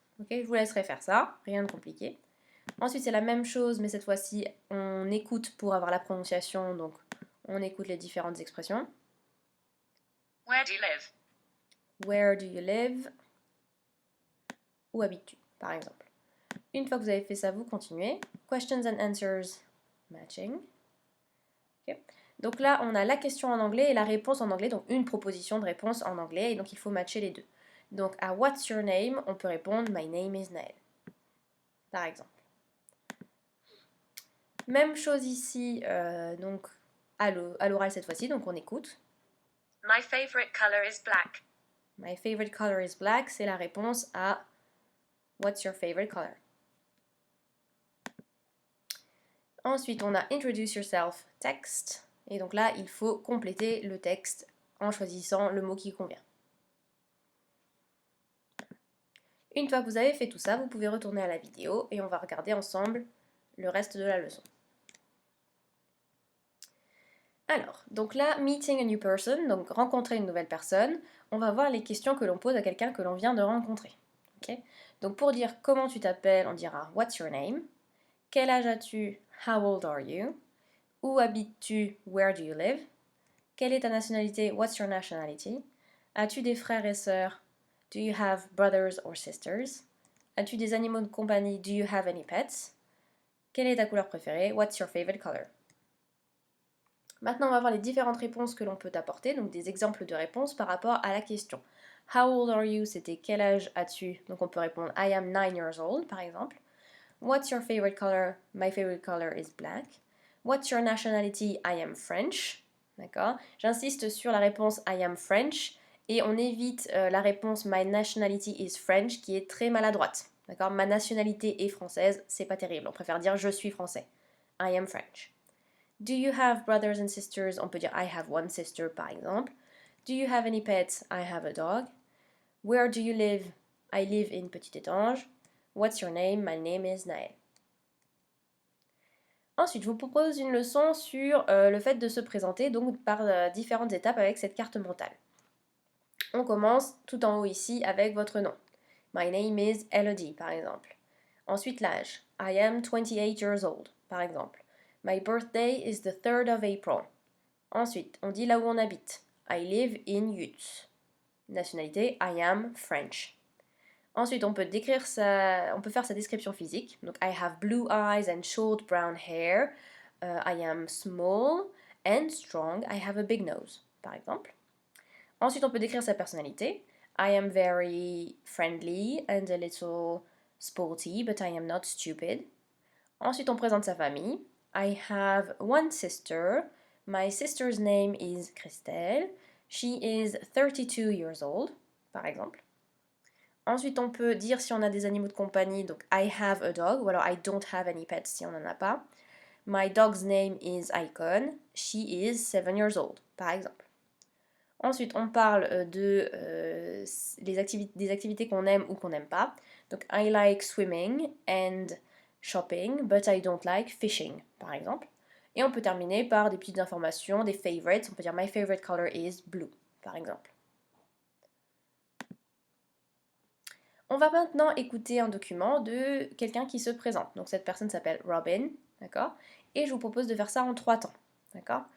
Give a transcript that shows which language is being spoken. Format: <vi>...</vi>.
<fr>Ok, je vous laisserai faire ça, rien de compliqué. Ensuite, c'est la même chose, mais cette fois-ci, on écoute pour avoir la prononciation, donc on écoute les différentes expressions.</fr> <en>Where do you live? Where do you live?</en> <fr>Où habites-tu, par exemple. Une fois que vous avez fait ça, vous continuez.</fr> <en>Questions and answers matching. Okay.</en> <fr>Donc là, on a la question en anglais et la réponse en anglais, donc une proposition de réponse en anglais, et donc il faut matcher les deux. Donc à</fr> <en>What's your name,</en> <fr>on peut répondre</fr> <en>My name is Naël,</en> <fr>par exemple. Même chose ici, donc à l'oral cette fois-ci, donc on écoute.</fr> <en>My favorite color is black. My favorite color is black,</en> <fr>c'est la réponse à</fr> <en>What's your favorite color?</en> <fr>Ensuite, on a</fr> <en>Introduce yourself text.</en> <fr>Et donc là, il faut compléter le texte en choisissant le mot qui convient. Une fois que vous avez fait tout ça, vous pouvez retourner à la vidéo et on va regarder ensemble le reste de la leçon. Alors, donc là, meeting a new person, donc rencontrer une nouvelle personne, on va voir les questions que l'on pose à quelqu'un que l'on vient de rencontrer. Okay. Donc pour dire comment tu t'appelles, on dira</fr> <en>What's your name?</en> <fr>Quel âge as-tu?</fr> <en>How old are you?</en> <fr>Où habites-tu?</fr> <en>Where do you live?</en> <fr>Quelle est ta nationalité?</fr> <en>What's your nationality?</en> <fr>As-tu des frères et sœurs?</fr> <en>Do you have brothers or sisters?</en> <fr>As-tu des animaux de compagnie?</fr> <en>Do you have any pets?</en> <fr>Quelle est ta couleur préférée?</fr> <en>What's your favorite color?</en> <fr>Maintenant, on va voir les différentes réponses que l'on peut apporter, donc des exemples de réponses par rapport à la question.</fr> <en>How old are you?</en> <fr>C'était quel âge as-tu? Donc on peut répondre</fr> <en>I am 9 years old,</en> <fr>par exemple.</fr> <en>What's your favorite color? My favorite color is black. What's your nationality? I am French.</en> <fr>D'accord? J'insiste sur la réponse</fr> <en>I am French</en> <fr>et on évite la réponse</fr> <en>My nationality is French</en> <fr>qui est très maladroite. D'accord? Ma nationalité est française, c'est pas terrible. On préfère dire je suis français.</fr> <en>I am French. Do you have brothers and sisters?</en> <fr>On peut dire</fr> <en>I have one sister</en> <fr>par exemple.</fr> <en>Do you have any pets? I have a dog. Where do you live? I live in Petit-Étange. What's your name? My name is Naël.</en> <fr>Ensuite, je vous propose une leçon sur le fait de se présenter donc par différentes étapes avec cette carte mentale. On commence tout en haut ici avec votre nom.</fr> <en>My name is Elodie,</en> <fr>par exemple. Ensuite, l'âge.</fr> <en>I am 28 years old, par exemple. My birthday is the 3rd of April.</en> <fr>Ensuite, on dit là où on habite.</fr> <en>I live in Utes.</en> <fr>Nationalité,</fr> <en>I am French.</en> <fr>Ensuite, on peut faire sa description physique.</fr> <en>Donc, I have blue eyes and short brown hair. I am small and strong. I have a big nose,</en> <fr>par exemple. Ensuite, on peut décrire sa personnalité.</fr> <en>I am very friendly and a little sporty, but I am not stupid.</en> <fr>Ensuite, on présente sa famille.</fr> <en>I have one sister. My sister's name is Christelle. She is 32 years old,</en> <fr>par exemple. Ensuite, on peut dire si on a des animaux de compagnie, donc</fr> <en>I have a dog,</en> <fr>ou alors</fr> <en>I don't have any pets</en> <fr>si on n'en a pas.</fr> <en>My dog's name is Icon. She is 7 years old,</en> <fr>par exemple. Ensuite, on parle des activités qu'on aime ou qu'on n'aime pas.</fr> <en>Donc, I like swimming and shopping, but I don't like fishing,</en> <fr>par exemple. Et on peut terminer par des petites informations, des favorites. On peut dire</fr> <en>My favorite color is blue,</en> <fr>par exemple. On va maintenant écouter un document de quelqu'un qui se présente. Donc cette personne s'appelle Robin, d'accord? Et je vous propose de faire ça en 3 temps, d'accord?</fr>